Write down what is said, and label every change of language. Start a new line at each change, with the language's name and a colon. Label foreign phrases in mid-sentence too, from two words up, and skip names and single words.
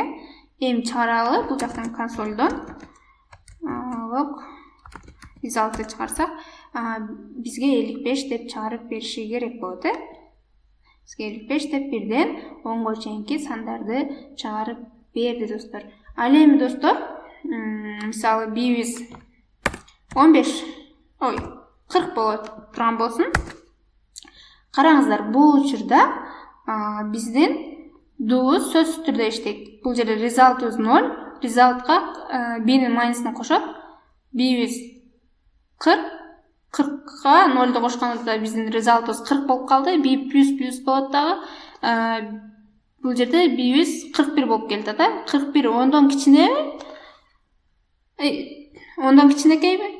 Kyrgyz: Эми чыгаралы бул жактан консольдон
English: log result'ты
Kyrgyz: чыгарсак, бизге 55 деп чыгарып бериши керек болот, Бизге 55 деп бирден 10го чейинки сандарды чыгарып берди достор. Ал эми достор, мисалы B is 40 болот турган болсун. Караңыздар, бул учурда биздин do сөзсүз түрдө иштейт. Бул жерде
English: result is
Kyrgyz: 0, resultка B'нин майнусун кошот. B is 40га 0ду кошкондо биздин result 40 болуп калды. B плюс болот дагы. Бул жерде B is 41 болуп келди да. 41 10дон кичинеби? 10дон кичинекейби?